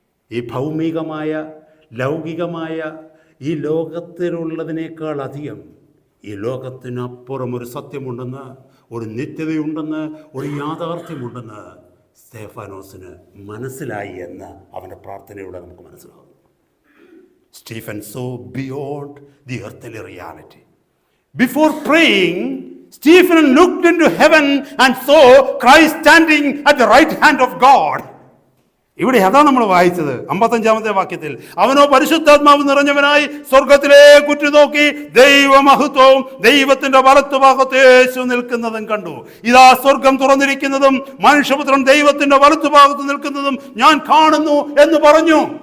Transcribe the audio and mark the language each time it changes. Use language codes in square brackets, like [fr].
[ml] ഈ ഭൗമികമായ ലൗകികമായ ഈ ലോകത്തിലുള്ളതിനേക്കാൾ അധികം ഈ ലോകത്തിനപ്പുറം ഒരു സത്യമുണ്ടെന്ന്, ഒരു നിത്യതയുണ്ടെന്ന്, ഒരു യാഥാർത്ഥ്യമുണ്ടെന്ന് സ്തേഫാനോസിന് മനസ്സിലായി എന്ന് അവൻ്റെ പ്രാർത്ഥനയിലൂടെ നമുക്ക് മനസ്സിലാകും. [en] Stephen saw beyond the earthly reality. Before praying, Stephen looked into heaven and saw Christ standing at the right hand of God. [ml] ഇവിടെ അതാ നമ്മൾ വായിച്ചത് 55-ാമത്തെ വാക്യത്തിൽ. അവനോ പരിശുദ്ധാത്മാവ് നിറഞ്ഞവനായി സ്വർഗത്തിലേക്ക് ഉറ്റുനോക്കി ദൈവമഹത്വവും ദൈവത്തിന്റെ വലത്തുഭാഗത്ത് യേശു നിൽക്കുന്നതും കണ്ടു. ഇതാ സ്വർഗം തുറന്നിരിക്കുന്നതും മനുഷ്യപുത്രൻ ദൈവത്തിന്റെ വലത്തുഭാഗത്ത് നിൽക്കുന്നതും ഞാൻ കാണുന്നു എന്ന് പറഞ്ഞു.